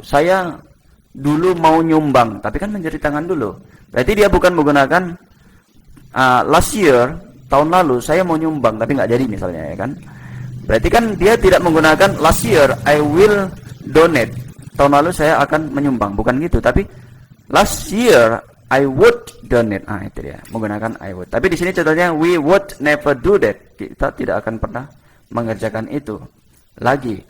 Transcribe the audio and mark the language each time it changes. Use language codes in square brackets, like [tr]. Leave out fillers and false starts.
[id] Saya dulu mau nyumbang, tapi kan menceritakan dulu. Berarti dia bukan menggunakan last year, tahun lalu saya mau nyumbang tapi nggak jadi misalnya, ya kan? Berarti kan dia tidak menggunakan [en] last year I will donate. [id] Tahun lalu saya akan menyumbang, bukan gitu. [en] Tapi last year I would donate. [id] Ah, itu dia, menggunakan I would. Tapi di sini contohnya [en] we would never do that. [id] Kita tidak akan pernah mengerjakan itu lagi.